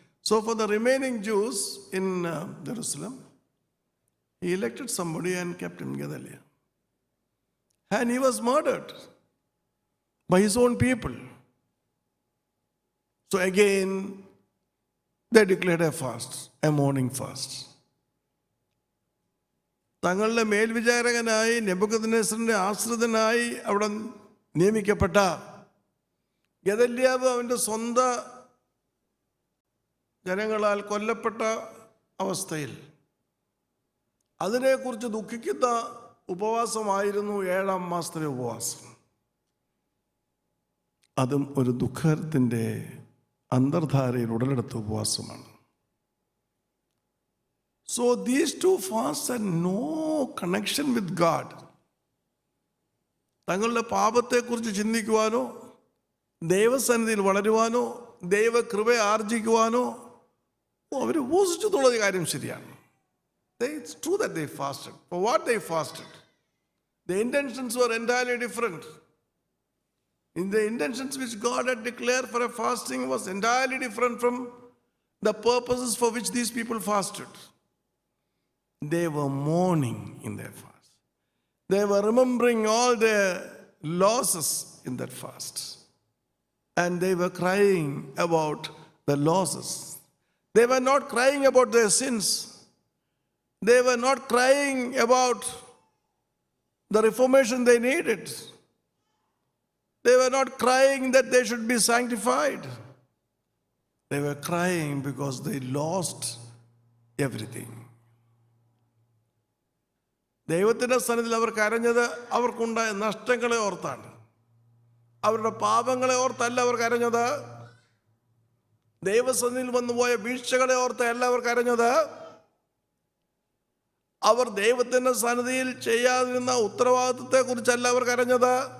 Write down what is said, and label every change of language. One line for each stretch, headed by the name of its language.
English: So for the remaining Jews in Jerusalem, he elected somebody and kept him Gedaliah. And he was murdered by his own people. So again, they declared a fast, a morning fast.
Malayalam: തങ്ങളുടെ മേൽവിചാരകനായി നെബൂഖദ്നേസറിന്റെ ആശ്രിതനായി അവിടെ നിയമിക്കപ്പെട്ട ഗെദല്യാവ് അവൻ്റെ സ്വന്തം ജനങ്ങളാൽ കൊല്ലപ്പെട്ട അവസ്ഥയിൽ അതിനെക്കുറിച്ച് ദുഃഖിക്കുന്ന ഉപവാസമായിരുന്നു 7-ാം മാസത്തിലെ ഉപവാസം. അതും ഒരു ദുഃഖത്തിൻ്റെ അന്തർധാരയിൽ ഉടലെടുത്ത ഉപവാസമാണ്.
English: So these two fasts had no connection with God.
Malayalam: തങ്ങളുടെ പാപത്തെക്കുറിച്ച് ചിന്തിക്കുവാനോ ദൈവസന്നിധിയിൽ വളരുവാനോ ദൈവകൃപ ആർജിക്കുവാനോ അവർ ഉപവസിച്ചു എന്നുള്ളത് കാര്യം ശരിയാണ്.
English: It's true that they fasted. For what they fasted? The intentions were entirely different. In the intentions which God had declared for a fasting was entirely different from the purposes for which these people fasted. They were mourning in their fast. They were remembering all their losses in that fast. And they were crying about the losses. They were not crying about their sins. They were not crying about the reformation they needed. They were not crying that they should be sanctified. They were crying because they lost everything.
Malayalam: ദൈവത്തിൻ്റെ സന്നിധിയിൽ അവർ കരഞ്ഞത് അവർക്കുണ്ടായ നഷ്ടങ്ങളെ ഓർത്താണ്. അവരുടെ പാപങ്ങളെ ഓർത്തല്ല അവർ കരഞ്ഞത്. ദൈവസന്നിധിയിൽ വന്നുപോയ വീഴ്ചകളെ ഓർത്തല്ല അവർ കരഞ്ഞത്. അവർ ദൈവത്തിൻ്റെ സന്നിധിയിൽ ചെയ്യാതിരുന്ന ഉത്തരവാദിത്വത്തെക്കുറിച്ചല്ല അവർ കരഞ്ഞത്.